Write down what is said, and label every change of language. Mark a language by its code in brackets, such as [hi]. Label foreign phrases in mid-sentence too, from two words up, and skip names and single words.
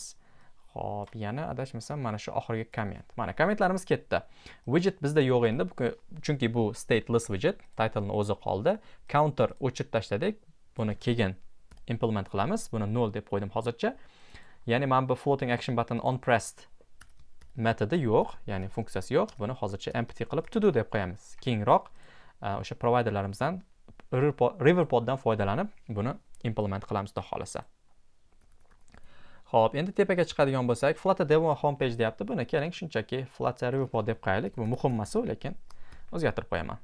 [uz] Xo'p, yana adashmasam mana shu oxirgi komment. Mana kommentlarimiz ketdi. Widget bizda yo'q endi, chunki bu [en] stateless widget, [uz] title'ni o'zi qoldi. Counter o'chirib tashladik. Buni keyin implement qilamiz. Buni null deb qo'ydim hozircha. Ya'ni mana bu [en] floating action button on pressed [uz] metodi yo'q, ya'ni funksiyasi yo'q. Buni hozircha empty qilib [en] to do [uz] deb qo'yamiz. Keyinroq o'sha providerlarimizdan Riverpoddan foydalanib buni implement qilamiz xudo xolasa. Xo'p, endi tepaga chiqadigan bo'lsak, [en] Flutter demo homepage [uz] deyapti. Buni keling shunchaki Flutter Riverpod deb qo'yaylik. Bu muhim emas, lekin o'zgartirib qo'yaman.